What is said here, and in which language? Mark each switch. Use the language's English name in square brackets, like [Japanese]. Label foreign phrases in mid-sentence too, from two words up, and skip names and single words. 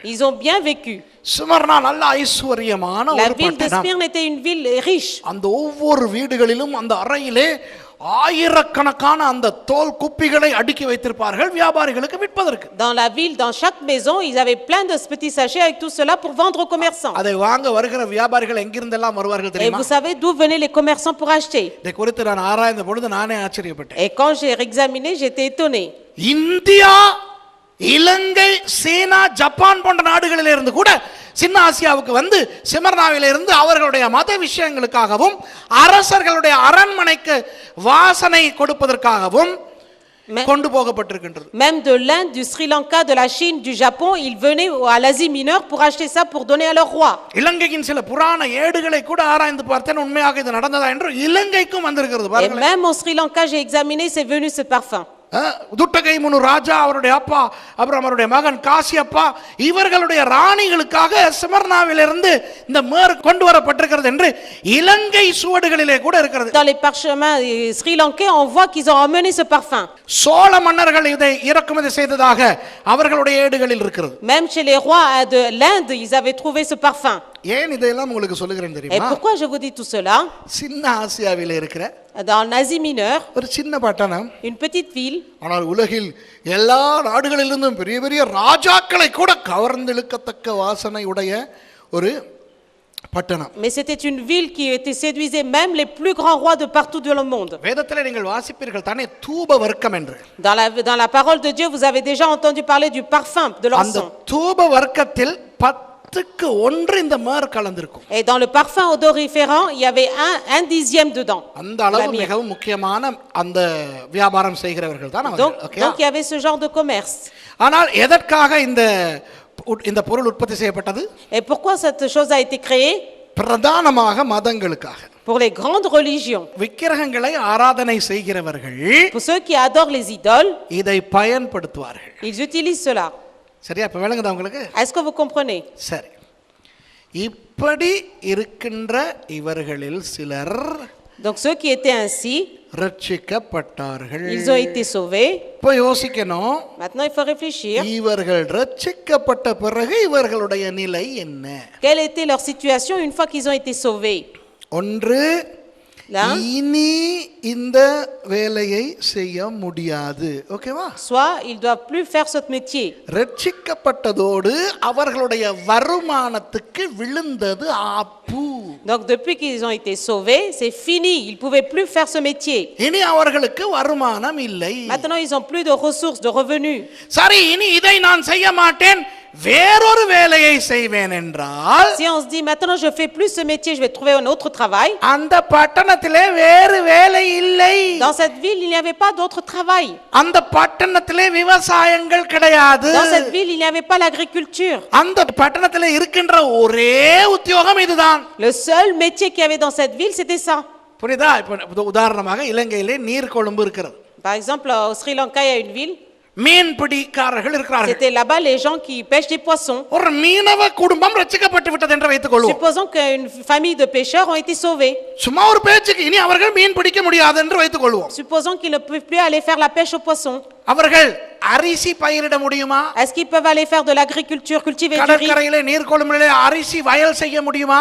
[French] ils ont bien vécu. [Tamil] சிமர்னா நல்ல ஐஸ்வரியமான [French] La [Tamil] ஒரு [French] ville de [Tamil] பட்டணம். [French] Smyrne était une ville riche. [Tamil] அந்த ஒவ்வொரு வீடுகளிலும் அந்த அறையிலே ஆயிரக்கணக்கான அந்த தோல் குப்பிகளை அடுக்கி வைத்திருப்பார்கள் வியாபாரிகளுக்கு விற்பதற்கு. [French] Dans la ville, dans chaque maison, ils avaient plein de petits sachets avec tout cela pour vendre aux commerçants. [Tamil] அதை வாங்க வருகிற வியாபாரிகள் எங்கிருந்தெல்லாம் வருவார்கள் [French] Et [Tamil] தெரியுமா? [French] vous savez d'où venaient les commerçants pour acheter? [Tamil] இதை குறித்து நான் ஆராய்ந்த பொழுது நானே ஆச்சரியப்பட்டேன். [French] Et quand j'ai examiné, j'étais étonné. [Tamil] இந்தியா, இலங்கை, சீனா, ஜப்பான் போன்ற நாடுகளில் இருந்து கூட சின்ன ஆசியாவுக்கு வந்து சிமர்னாவில இருந்து அவர்களுடைய மத விஷயங்களுக்காகவும் அரசர்களுடைய அரண்மனைக்கு வாசனை கொடுப்பதற்காகவும் கொண்டு போகப்பட்டிருக்கின்றது. [French] Même de l'Inde, du Sri Lanka, de la Chine, du Japon, ils venaient à l'Asie mineure pour acheter ça pour donner à leur roi. [Tamil] இலங்கையின் சில புராண ஏடுகளை கூட ஆராய்ந்து பார்த்தேன், உண்மையாக இது நடந்ததா என்று இலங்கைக்கும் வந்திருக்கிறது [French] Et [Tamil] பாருங்க. [French] même au Sri Lanka, j'ai examiné, c'est venu ce parfum. [Tamil] துட்டகை முனு ராஜா, அவருடைய அப்பா, அப்புறம் அவருடைய மகன் காசியப்பா, இவர்களுடைய ராணிகளுக்காக சிமர்னாவிலிருந்து இந்த மேர் கொண்டு வரப்பட்டிருக்கிறது என்று இலங்கை சுவடுகளிலே கூட இருக்கிறது. [French] Dans les parchemins sri lankais, on voit qu'ils ont emmené ce parfum. [Tamil] சோழ மன்னர்கள் இதை இறக்குமதி செய்ததாக அவர்களுடைய ஏடுகளில் இருக்கிறது. [French] Même chez les rois de l'Inde, ils avaient trouvé ce parfum. [Tamil] ஏன் இதெல்லாம் உங்களுக்கு சொல்லுகிறேன் [French] Et [Tamil] தெரியுமா? [French] pourquoi je vous dis tout cela? [Tamil] சின்ன ஆசியாவிலே இருக்கிற [French] Dans l'Asie mineure, [Tamil] ஒரு சின்ன பட்டணம், [French] une petite ville, [Tamil] ஆனால் உலகில் எல்லா நாடுகளிலிருந்தும் பெரிய பெரிய ராஜாக்களை கூட கவர்ந்தெழுக்கத்தக்க வாசனை உடைய ஒரு பட்டணம். [French] mais c'était une ville qui séduisait même les plus grands rois de partout dans le monde. [Tamil] வேதத்திலே நீங்கள் வாசிப்பீர்கள் தானே தூப வர்க்கம் என்று. [French] Dans la parole de Dieu, vous avez déjà entendu parler du parfum de [Tamil] அந்த [French] l'encens. [Tamil] தூப வர்க்கத்தில் 10க்கு 1 இந்த மேர் கலந்திருக்கும். [French] Et dans le parfum odoriférant, il y avait un dixième dedans. [Tamil] அந்த அளவு மிகவும் முக்கியமான அந்த வியாபாரம் செய்கிறவர்கள் தான் [French] Donc [Tamil] அவர்கள். [French] il y avait ce genre de commerce. [Tamil] ஆனால் எதற்காக இந்த பொருள் உற்பத்தி செய்யப்பட்டது? [French] Et pourquoi cette chose a été créée? [Tamil] பிரதானமாக மதங்களுக்காக. [French] Pour les grandes religions. [Tamil] விக்கிரகங்களை ஆராதனை செய்கிறவர்கள் [French] Pour ceux qui adorent les idoles, [Tamil] இதை பயன்படுத்துவார்கள். [French] ils utilisent cela. [Tamil] சரியா? இப்ப விளங்குதா உங்களுக்கு? [French] Est-ce que vous comprenez? [Tamil] சரி. இப்படி இருக்கின்ற இவர்களில் சிலர் [French] Donc ceux qui étaient ainsi, [Tamil] ரட்சிக்கப்பட்டார்கள். [French] ils ont été sauvés. [Tamil] இப்போ யோசிக்கணும், [French] Maintenant, il faut réfléchir. [Tamil] இவர்கள் ரட்சிக்கப்பட்ட பிறகு இவர்களுடைய நிலை என்ன? [French] Quelle était leur situation une fois qu'ils ont été sauvés? [Tamil] ஒன்று, [French] Là, [Tamil] இனி இந்த வேலையை செய்ய முடியாது. ஓகேவா? [French] soit ils doivent plus faire ce métier. [Tamil] ரட்சிக்கப்பட்டதோடு அவர்களுடைய வருமானத்துக்கு விழுந்தது ஆப்பு. [French] Donc depuis qu'ils ont été sauvés, c'est fini. Ils ne pouvaient plus faire ce métier. [Tamil] இனி அவர்களுக்கு வருமானம் இல்லை. [French] Maintenant, ils n'ont plus de ressources, de revenus. [Tamil] சரி, இனி இதை நான் செய்ய மாட்டேன், வேறொரு வேலையை செய்வேன் என்றால், [French] Si on se dit maintenant je fais plus ce métier, je vais trouver un autre travail. [Tamil] அந்த பட்டணத்திலே வேறு வேலை இல்லை. [French] Dans cette ville, il n'y avait pas d'autre travail. [Tamil] அந்த பட்டணத்திலே விவசாயங்கள் கிடையாது. [French] Dans cette ville, il n'y avait pas l'agriculture. [Tamil] அந்த பட்டணத்திலே இருக்கின்ற ஒரே உத்தியோகம் இதுதான். [French] Le seul métier qu'il y avait dans cette ville, c'était ça. [Tamil] புரியுதா? இப்போ உதாரணமாக இலங்கையிலே நீர்கொழும்பு இருக்கிறது. [French] Par exemple, au Sri Lanka, il y a une ville. [Tamil] மீன் பிடிக்காரர்கள் இருக்கிறார்கள். [French] C'était là-bas les gens qui pêchent des poissons. [Tamil] ஒரு மீனவ குடும்பம் ரட்சிக்கப்பட்டு விட்டது என்று வைத்துக் கொள்வோம். [French] Supposons qu'une famille de pêcheurs ont été sauvés. [Tamil] சும்மா ஒரு பேச்சுக்கு, இனி அவர்கள் மீன் பிடிக்க முடியாது என்று வைத்துக் கொள்வோம். [French] Supposons qu'ils ne peuvent plus aller faire la pêche aux poissons. [Tamil] அவர்கள் அரிசி பயிரிட முடியுமா? [French] Est-ce qu'ils peuvent aller faire de l'agriculture, cultiver du riz? [Tamil] கடற்கரையிலே நீர்கொழும்பிலே அரிசி வயல் செய்ய முடியுமா?